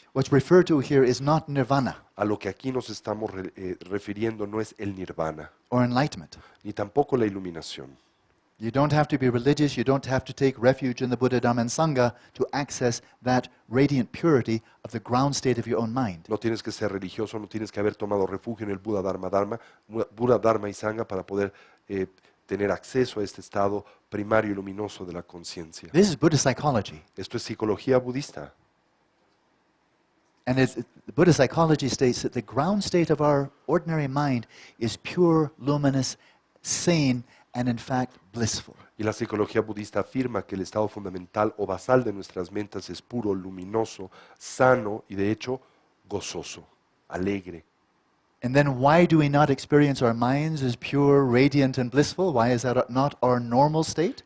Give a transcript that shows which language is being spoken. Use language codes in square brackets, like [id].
[en] What's referred to here is not nirvana [es] A lo que aquí nos estamos refiriendo no es el nirvana, [en] or enlightenment. [es] ni tampoco la iluminación. [en] You don't have to be religious, you don't have to take refuge in the Buddha, Dhamma, and Sangha to access that radiant purity of the ground state of your own mind. [es] No tienes que ser religioso, no tienes que haber tomado refugio en el Buddha, Dharma y Sangha para poder tener acceso a este estado primario y luminoso de la conciencia. [en] This is Buddhist psychology. [es] Esto es psicología budista. [en] And the Buddhist psychology states that the ground state of our ordinary mind is pure, luminous, sane, and in fact blissful. [es] Y la psicología budista afirma que el estado fundamental o basal de nuestras mentes es puro, luminoso, sano y de hecho gozoso, alegre. [en] And then why do we not experience our minds as pure, radiant, and blissful? Why is that not our normal state?